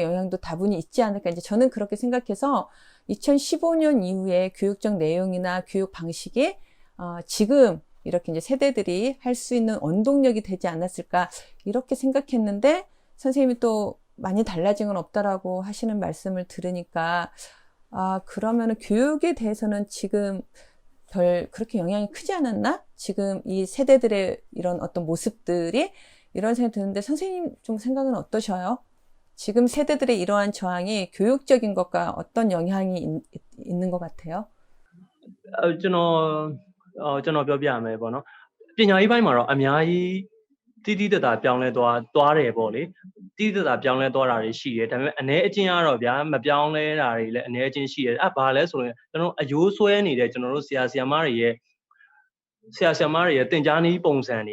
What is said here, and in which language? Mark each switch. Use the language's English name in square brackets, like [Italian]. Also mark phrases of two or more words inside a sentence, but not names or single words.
[Korean] 영향도 다분히 있지 않을까, 이제 저는 그렇게 생각해서 2015년 이후에 교육적 내용이나 교육 방식이 지금 이렇게 이제 세대들이 할 수 있는 원동력이 되지 않았을까 이렇게 생각했는데, 선생님이 또 많이 달라진 건 없다라고 하시는 말씀을 들으니까 그러면은 교육에 대해서는 지금 별 그렇게 영향이 크지 않았나? 지금 이 세대들의 이런 어떤 모습들이, 이런 생각이 드는데 선생님 좀 생각은 어떠셔요? 지금 세대들의 이러한 저항이 교육적인 것과 어떤 영향이 있는 것 같아요? [Burmese] ကျွန်တော်ပြောပြမယ်ပေါ့နော်ပညာရေးပိုင်းမှာတော့အများကြီးတိတိတတ်တာပြောင်းလဲသွားတယ်ပေါ့လေတိတိတတ်တာပြောင်းလဲသွားတာတွေရှိတယ်ဒါပေမဲ့အနေအချင်းကတော့ဗျာမပြောင်းလဲတာတွေလည်းအနေအချင်းရှိတယ်ဘာလဲဆိုရင်ကျွန်တော်အယိုးဆွဲနေတဲ့ကျွန်တော်တို့ဆရာဆရာမတွေရဲ့သင်ကြားနည်းပုံစံတွေ